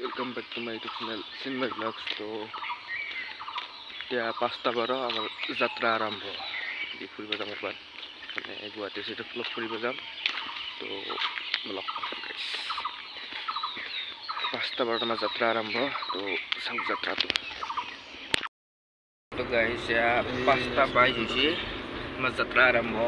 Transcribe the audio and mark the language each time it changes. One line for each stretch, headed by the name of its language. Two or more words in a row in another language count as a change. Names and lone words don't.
English: Welcome back to my YouTube channel Chinmay Blogs.
Assamese: तो এতিয়া 5:12 আমাৰ যাত্ৰা আৰম্ভ ফুৰিব যাম এবাৰ মানে গুৱাহাটী
English: city blog
Assamese: ফুৰিব যাম। তো ব্লগ 5:12 আমাৰ যাত্ৰা আৰম্ভ। তো চাওক যাত্ৰাটো। তো গাইস 5:22 হৈছে আমাৰ যাত্ৰা আৰম্ভ।